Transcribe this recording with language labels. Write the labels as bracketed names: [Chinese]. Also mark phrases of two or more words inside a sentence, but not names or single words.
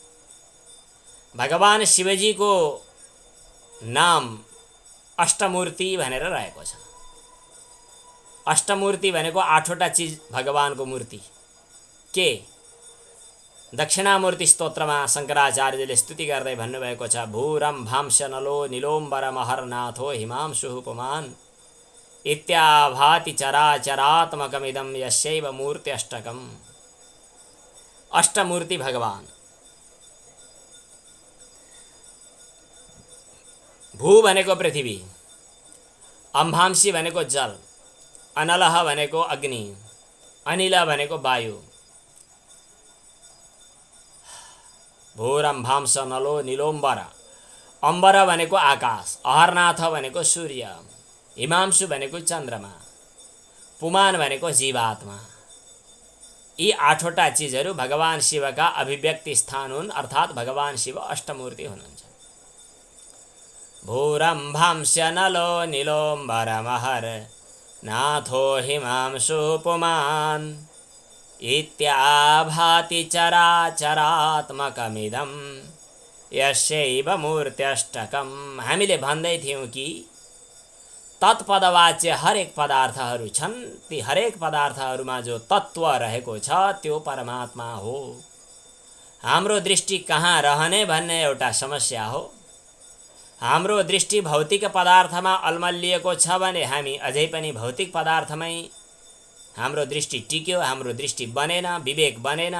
[Nepali] भगवान शिवजीको नाम अष्टमूर्ति भनेर रहेको छ। अष्टमूर्ति भनेको आठवटा चिज भगवानको मूर्ति। के? दक्षिणामूर्ति स्तोत्रमा शङ्कराचार्यले स्तुति गर्दै भन्नुभएको छ, [Sanskrit] भूरम्भांश नलो नीलोम्बर महरनाथो हिमांशुः पुमान् इत्याभाति चराचरात्मकमिदं यस्यैव मूर्त्यष्टकम्। [Nepali] अष्टमूर्ति भगवान। भू भनेको पृथ्वी, अम्भांशी भनेको जल, अनलह भनेको अग्नि, अनिल भनेको वायु। [Sanskrit] भूरम्भांश नलो नीलोम्बर, [Nepali] अम्बर भनेको आकाश, अहरनाथ भनेको सूर्य, हिमांशु भनेको चन्द्रमा, पुमान भनेको जीवात्मा। यी आठवटा चिजहरू भगवान शिवका अभिव्यक्ति स्थान हुन्, अर्थात् भगवान शिव अष्टमूर्ति हुनुहुन्छ। [Sanskrit] भूरम्भांश नलो नीलोम्बर महर नाथो हिमांशु पुमान् इत्याभाति चराचरात्मकमिदं यस्यैव मूर्त्यष्टकम्। [Nepali] हामीले भन्दै थियौँ कि तत्पदवाच्य हरेक पदार्थहरू छन्, ती हरेक पदार्थहरूमा जो तत्त्व रहेको छ त्यो परमात्मा हो। हाम्रो दृष्टि कहाँ रहने भन्ने एउटा समस्या हो। हाम्रो दृष्टि भौतिक पदार्थमा अल्मलिएको छ भने हामी अझै पनि भौतिक पदार्थमै हाम्रो दृष्टि टिक्यो, हाम्रो दृष्टि बनेन, विवेक बनेन।